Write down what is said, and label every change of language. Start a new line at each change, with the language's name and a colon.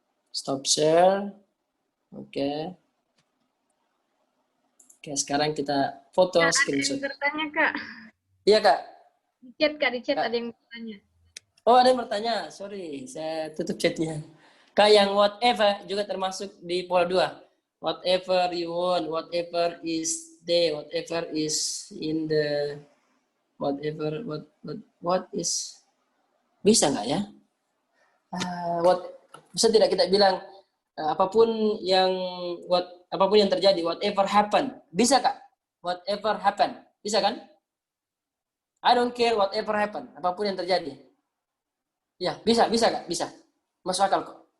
English: Stop share. Oke.
Indonesian: Oke, sekarang kita foto Kak, ada
English: screenshot.
Indonesian: yang bertanya, Kak. Iya, Kak. Di chat Kak. ada yang bertanya. Oh, ada yang bertanya. Sorry, saya tutup chatnya. Kak, yang whatever juga termasuk di pola 2.
English: Whatever you want, whatever is there, whatever is in the, whatever, what is,
Indonesian: bisa nggak ya? Bisa tidak kita bilang apapun yang terjadi,
English: whatever happen,
Indonesian: bisa Kak?
English: Whatever happen,
Indonesian: bisa kan?
English: I don't care whatever happen,
Indonesian: apapun yang terjadi. Ya, bisa Kak, bisa. Masuk akal kok.